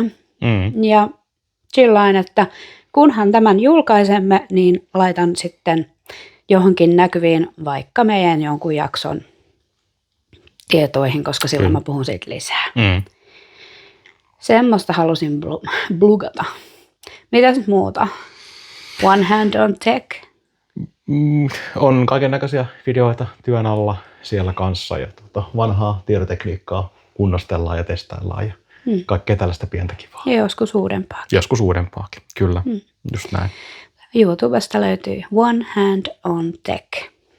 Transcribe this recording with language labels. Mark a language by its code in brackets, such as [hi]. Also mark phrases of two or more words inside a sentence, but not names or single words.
[fi] Ja sillain, että kunhan tämän julkaisemme, niin laitan sitten johonkin näkyviin vaikka meidän jonkun jakson tietoihin, koska silloin mä puhun siitä lisää. Semmoista halusin blugata. Mitäs muuta? One hand on tech. On kaikennäköisiä videoita työn alla siellä kanssa ja vanhaa tietotekniikkaa kunnostellaan ja testaillaan ja kaikkea tällaista pientä kivaa. Ja joskus uudempaakin. Joskus uudempaakin, kyllä. Just näin. YouTubesta löytyy One Hand on Tech.